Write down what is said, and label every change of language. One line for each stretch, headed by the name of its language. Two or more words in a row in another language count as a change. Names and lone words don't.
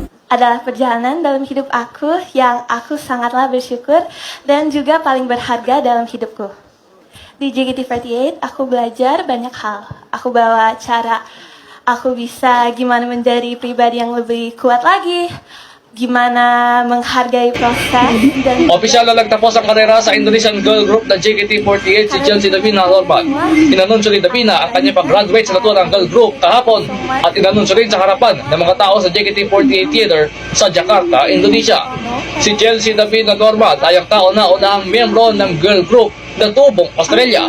Indonesian: adalah perjalanan dalam hidup aku yang aku sangatlah bersyukur dan juga paling berharga dalam hidupku. Di JKT48 aku belajar banyak hal. Aku bawa cara aku bisa gimana menjadi pribadi yang lebih kuat lagi, gimana menghargai proses dan
Filipino: Opisyal na nagtapos ang karera sa Indonesian girl group na JKT48 si Chelsea Davina Norman. Inanunsyo ni Davina ang kanyang pag-graduate sa naturang girl group kahapon at inanunsyo rin sa harapan ng mga tao sa JKT48 Theater sa Jakarta, Indonesia. Si Chelsea Davina Norman ay ang kauna-unahang miyembro ng girl group na tubong Australia.